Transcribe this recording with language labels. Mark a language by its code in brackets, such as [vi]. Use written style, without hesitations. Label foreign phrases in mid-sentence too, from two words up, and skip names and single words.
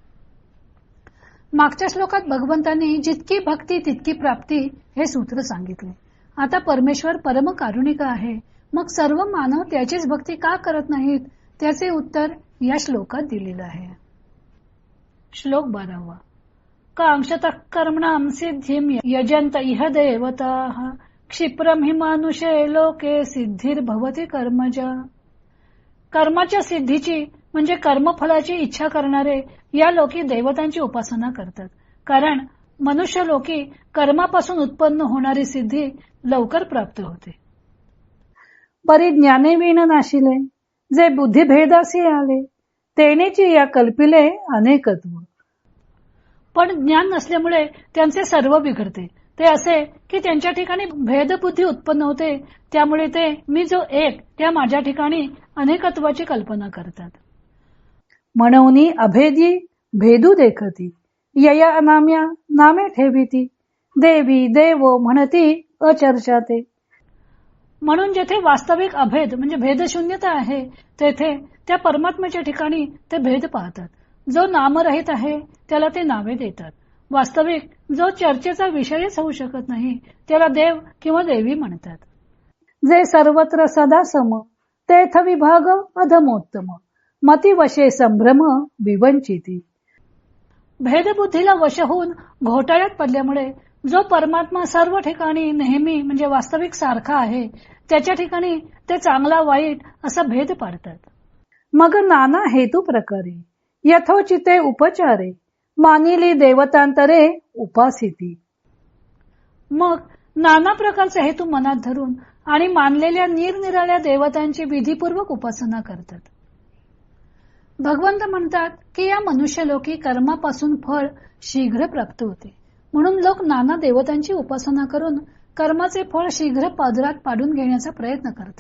[mr] मागच्या श्लोकात भगवंतांनी जितकी भक्ती तितकी प्राप्ती हे सूत्र सांगितले. आता परमेश्वर परम कारुणिक आहे, मग सर्व मानव त्याचीच भक्ती का करत नाहीत? त्याचे उत्तर या श्लोकात दिलेलं आहे. श्लोक 12. [sa] कांक्षतः कर्मणां सिद्धिं यजन्त इह देवताः क्षिप्रं हि मानुषे लोके सिद्धिर्भवति कर्मजा. [mr] कर्माच्या सिद्धीची म्हणजे कर्मफलाची इच्छा करणारे या लोकी देवतांची उपासना करतात, कारण मनुष्य लोकी कर्मापासून उत्पन्न होणारी सिद्धी लवकर प्राप्त होते. परिज्ञाने विण नाशिले जे बुद्धिभेदासी आले, तेनेची या कल्पिले अनेकत्व. पण ज्ञान नसल्यामुळे त्यांचे सर्व बिघडते. ते असे की त्यांच्या ठिकाणी भेदबुद्धी उत्पन्न होते, त्यामुळे ते मी जो एक त्या माझ्या ठिकाणी अनेकत्वाची कल्पना करतात. म्हणून अभेदी भेदू देखती यया अनाम्या नामे ठेविती देवी देव म्हणती अचर्चाते. म्हणून जेथे वास्तविक अभेद म्हणजे भेदशून्यता आहे, तेथे त्या परमात्म्याच्या ठिकाणी ते भेद पाहतात. जो नामरहित आहे त्याला ते नावे देतात. वास्तविक जो चर्चेचा विषयच होऊ शकत नाही त्याला देव किंवा देवी म्हणतात. जे सर्वत्र सदा सम तेथ विभाग अधमोत्तम मती वशे संभ्रम विवंचिती. भेदबुद्धीला वश होऊन घोटाळ्यात पडल्यामुळे जो परमात्मा सर्व ठिकाणी नेहमी म्हणजे वास्तविक सारखा आहे, त्याच्या ठिकाणी ते चांगला वाईट असा भेद पाडतात. मग नाना हेतू प्रकारे यथोचिते उपचारे मानिली देवतांतरे उपासिती. मग नाना प्रकारचे हेतू मनात धरून आणि मानलेल्या निरनिराळ्या देवतांची विधीपूर्वक उपासना करतात. भगवंत म्हणतात की या मनुष्यलोकी कर्मापासून फळ शीघ्र प्राप्त होते, म्हणून लोक नाना देवतांची उपासना करून कर्माचे फळ शीघ्र पदरात पाडून घेण्याचा प्रयत्न करतात.